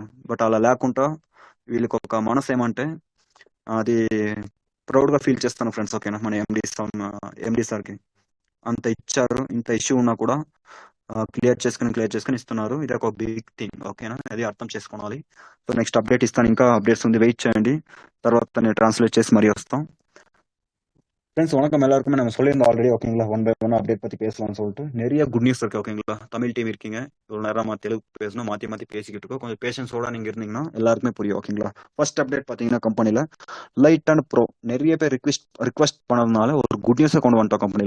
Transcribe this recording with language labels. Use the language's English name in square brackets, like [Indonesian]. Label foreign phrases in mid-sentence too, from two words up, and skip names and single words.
[Telugu] బట్ అలా లేకుండా వీళ్ళకి ఒక మనసు ఏమంటే అది ప్రౌడ్గా ఫీల్ చేస్తాను ఫ్రెండ్స్. ఓకేనా, మన ఎండి సార్కి అంత ఇచ్చారు, ఇంత ఇష్యూ ఉన్నా కూడా క్లియర్ చేసుకుని ఇస్తున్నారు. ఇది ఒక [English] big thing. [Telugu] ఓకేనా, అది అర్థం చేసుకోవాలి. [English] so next update [Telugu] ఇస్తాను, ఇంకా అప్డేట్స్ ఉంది, వెయిట్ చేయండి. తర్వాత నేను ట్రాన్స్లేట్ చేసి మరీ வஸ்தான். [Tamil] ஃப்ரெண்ட்ஸ் வணக்கம் எல்லாருக்குமே. நம்ம சொல்லியிருந்தோம் ஆல்ரெடி ஓகேங்களா, 1 by 1 அப்டேட் பற்றி பேசலாம்னு சொல்லிட்டு. நிறைய [English] good news [Tamil] இருக்கு ஓகேங்களா. தமிழ் டீம் இருக்கீங்க, இவ்வளோ நேரம் தெலுங்கு பேசணும், மாற்றி பேசிக்கிட்டு இருக்கோம். கொஞ்சம் பேஷன்ஸோட நீங்கள் இருந்தீங்கன்னா எல்லாருக்குமே புரியும் ஓகேங்களா. [English] first update [Tamil] பார்த்தீங்கன்னா கம்பெனியில் [English] light and pro [Tamil] நிறைய பேர் ரிக்வெஸ்ட் பண்ணதுனால ஒரு [English] good news [Tamil] கொண்டு வந்துட்டோம் கம்பெனியில்.